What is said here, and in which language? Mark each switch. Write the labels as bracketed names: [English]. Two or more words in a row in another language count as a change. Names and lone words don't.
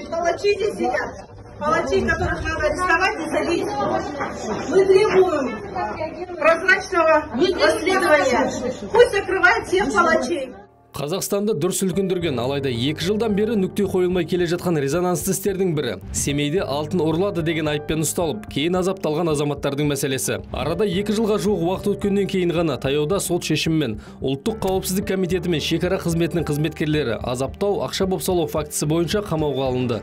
[Russian] Палачи здесь сидят. Палачей, которых надо арестовать и садить. Мы требуем прозрачного расследования. Пусть закрывают всех палачей. [Kazakh] Қазақстанды дүр сілкіндірген, алайда 2 жылдан бері нүкте қойылмай келе жатқан резонансты істердің бірі Семейде алтын ұрлады деген айыппен ұсталып, кейін азапталған азаматтардың мәселесі. Арада 2 жылға жуық уақыт өткеннен кейін ғана таяуда сот шешімімен Ұлттық қауіпсіздік комитеті мен шекара қызметінің қызметкерлері азаптау, ақша бопсалау фактісі бойынша қамауға алынды.